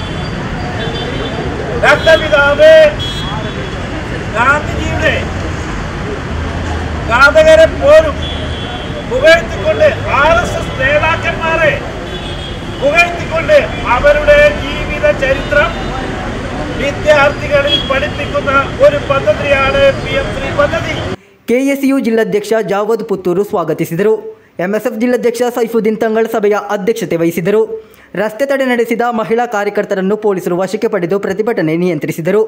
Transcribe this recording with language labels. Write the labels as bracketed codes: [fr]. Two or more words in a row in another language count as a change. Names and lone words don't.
[ml] രാഷ്ട്രപിതാവ് ഗാന്ധിജിയുടെ ഘാതകരെ പോലും പുകഴ്ത്തിക്കൊണ്ട് RSS നേതാക്കന്മാരെ പുകഴ്ത്തിക്കൊണ്ട് അവരുടെ ജീവിത ചരിത്രം ವಿದ್ಯಾರ್ಥಿಗಳಿಗೆ പഠിപ്പിക്കുന്ന ഒരു പദ്ധതിയാണ് PM3 ಪದ್ಧತಿ. [kn] ಕೆಎಸ್ಯು ಜಿಲ್ಲಾಧ್ಯಕ್ಷ ಜಾವದ್ ಪುತ್ತೂರು ಸ್ವಾಗತಿಸಿದರು. ಎಂಎಸ್ಎಫ್ ಜಿಲ್ಲಾಧ್ಯಕ್ಷ ಸೈಫುದ್ದೀನ್ ತಂಗಳ್ ಸಭೆಯ ಅಧ್ಯಕ್ಷತೆ ವಹಿಸಿದರು. ರಸ್ತೆ ತಡೆ ನಡೆಸಿದ ಮಹಿಳಾ ಕಾರ್ಯಕರ್ತರನ್ನು ಪೊಲೀಸರು ವಶಕ್ಕೆ ಪಡೆದು ಪ್ರತಿಭಟನೆ ನಿಯಂತ್ರಿಸಿದರು.